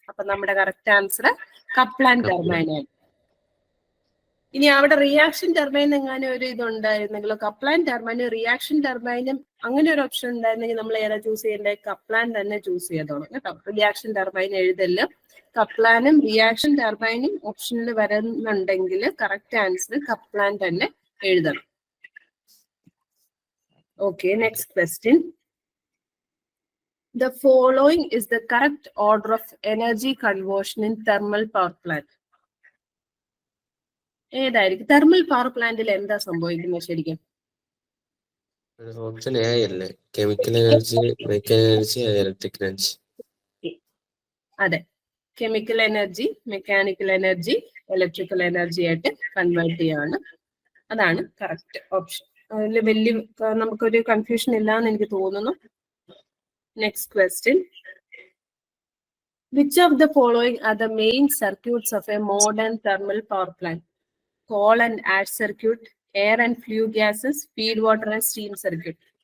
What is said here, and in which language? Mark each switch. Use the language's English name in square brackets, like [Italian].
[Malayalam] അപ്പൊ നമ്മുടെ correct answer Kaplan turbine ആണ്. ഇനി അവിടെ റിയാക്ഷൻ ടർബൈൻ എങ്ങാനും ഒരു ഇതുണ്ടായിരുന്നെങ്കിലോ, കപ്ലാൻ ടർബൈനും റിയാക്ഷൻ ടർബൈനും അങ്ങനെ ഒരു ഓപ്ഷൻ ഉണ്ടായിരുന്നെങ്കിൽ നമ്മൾ ഏതാ ചൂസ് ചെയ്യേണ്ടത്? കപ്ലാൻ തന്നെ ചൂസ് ചെയ്തോളാം കേട്ടോ. Reaction turbine എഴുതല്. കപ്ലാനും റിയാക്ഷൻ ടർബൈനും ഓപ്ഷനിൽ വരുന്നുണ്ടെങ്കിൽ കറക്റ്റ് ആൻസർ കപ്ലാൻ തന്നെ എഴുതണം. Okay, next question. [English] The following is the correct order of energy conversion in thermal power plant. [Malayalam] ഏതായിരിക്കും? തെർമൽ പവർ പ്ലാന്റിൽ എന്താ സംഭവിക്കുന്നത് ശരിക്കും? ഓപ്ഷൻ എ അല്ലേ? Chemical energy, mechanical energy, electrical energy. അതെ, chemical energy, mechanical energy, electrical energy ആയിട്ട് convert ചെയ്യാണ്. അതാണ് കറക്റ്റ് ഓപ്ഷൻ. അതിൽ വലിയ നമുക്കൊരു കൺഫ്യൂഷൻ ഇല്ലാന്ന് എനിക്ക് തോന്നുന്നു. Next question. [English] Which of the following are the main circuits of a modern thermal power plant? Coal and ash circuit, air and flue gases, feed water and steam circuit.